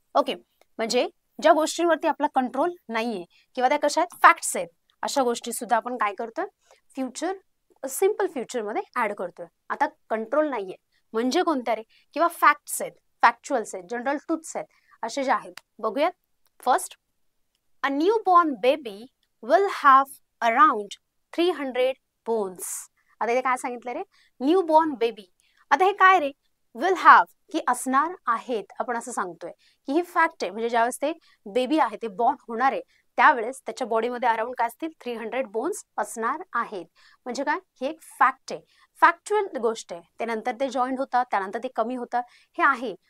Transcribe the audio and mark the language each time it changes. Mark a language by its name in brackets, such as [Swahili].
[Marathi] Okay, म्हणजे ज्या गोष्टींवरती आपला कंट्रोल नाहीये किंवा त्या कशा आहेत, फॅक्ट्स आहेत, अशा गोष्टी सुद्धा आपण काय करतोय, फ्युचर, सिंपल फ्युचर मध्ये ऍड करतोय. आता कंट्रोल नाहीये म्हणजे कोणत्या रे, किंवा फॅक्ट्स आहेत, फॅक्च्युअल्स आहेत, जनरल ट्रूथ्स आहेत, असे जे आहेत. बघूयात, [English] First, a newborn baby will have around 300 bones. [Marathi] आता इथे काय सांगितलं रे, न्यूबॉर्न बेबी. आता हे काय रे, विल हॅव, की असणार आहेत, आपण असं सांगतोय की ही फॅक्ट आहे, म्हणजे ज्यावेळेस ते बेबी आहे, ते बॉर्न होणार आहे, त्यावेळेस त्याच्या बॉडीमध्ये अराउंड काय असतील 300 बोन्स असणार आहेत. म्हणजे काय, ही एक फॅक्ट आहे, फॅक्च्युअल गोष्ट आहे. त्यानंतर ते जॉईंट होतात, त्यानंतर ते कमी होतात, हे आहे.